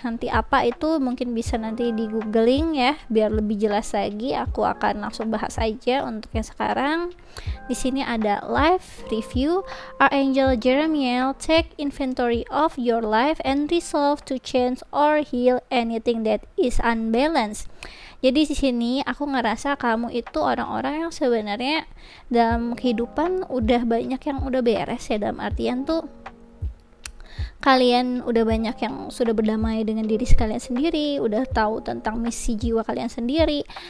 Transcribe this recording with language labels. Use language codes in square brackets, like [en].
[id] Nanti apa itu mungkin bisa nanti di googling ya biar lebih jelas lagi. Aku akan langsung bahas aja untuk yang sekarang. Di sini ada life review. [en] Archangel Jeremiel, take inventory of your life and resolve to change or heal anything that is unbalanced. [id] Jadi di sini aku ngerasa kamu itu orang-orang yang sebenarnya dalam kehidupan udah banyak yang udah beres ya, dalam artian tuh kalian udah banyak yang sudah berdamai dengan diri kalian sendiri, udah tahu tentang misi jiwa kalian sendiri.